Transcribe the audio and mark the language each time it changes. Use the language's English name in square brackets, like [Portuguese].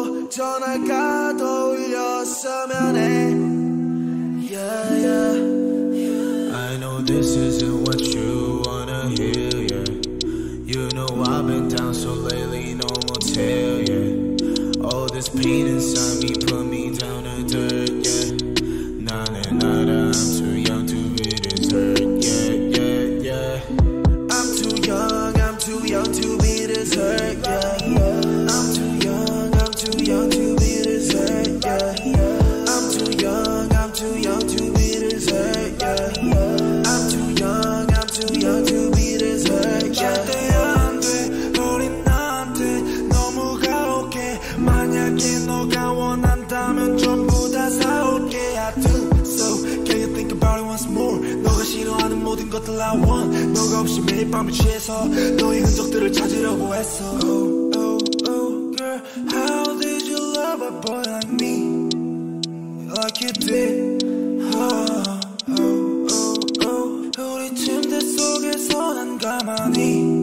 [Korean] 전화가 더 울렸으면 해 yeah, yeah. [English] I know this isn't what you wanna hear, yeah. You know I've been down so lately, no more tell, yeah. All this pain inside me put me down to dirt, yeah. [Korean] 나는 알아, [English] I'm too young to be this hurt, yeah, yeah, yeah. I'm too young to be this hurt, yeah. I'm too young to be this hurt, yeah. I'm too young to be this hurt, yeah. I'm too young to be this hurt, yeah. [Korean] 절대 안 돼, 우린 나한테 너무 가혹해. 만약에 너가 원한다면 전부 다 사올게. [English] I do, so can you think about it once more. [Korean] 너가 싫어하는 모든 것들 [English] I want. [Korean] 너가 없이 매일 밤을 취해서 너의 흔적들을 찾으려고 했어. [English] Oh, girl, how did you love a boy like me? Like you did. [Korean] 우리 침대 속에서 난 가만히